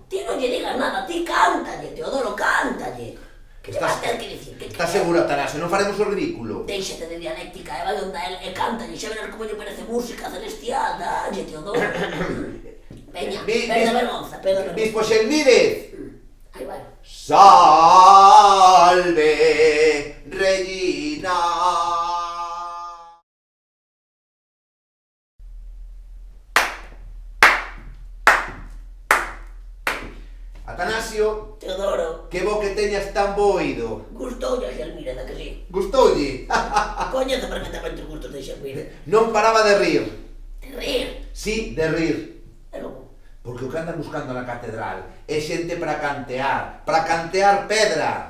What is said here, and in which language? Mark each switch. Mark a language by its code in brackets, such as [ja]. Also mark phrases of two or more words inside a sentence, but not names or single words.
[gl] Ti non lle digas nada, ti cántalle, Teodoro, cántalle. Que te vas Estás- ter que dicir? Estás seguro, Atanasio? Non faremos o ridículo? Déixate de dialéctica e vai onde él e cántalle, xa verás como lle parece música celestial, dalle, Teodoro. Veña, perde vergonza. Bispo Xelmírez. Aí vai. [la] Salve, Regina. [gl] Atanasio, Teodoro, que bo que teñas tan bo oído. gustoulle a Xelmírez, a que sí? Gustoulle? Coñece perfectamente os gustos de Xelmírez. Non paraba de rir. De rir. Sí, de rir. E logo, Porque o que andan buscando na catedral é xente para cantear pedra.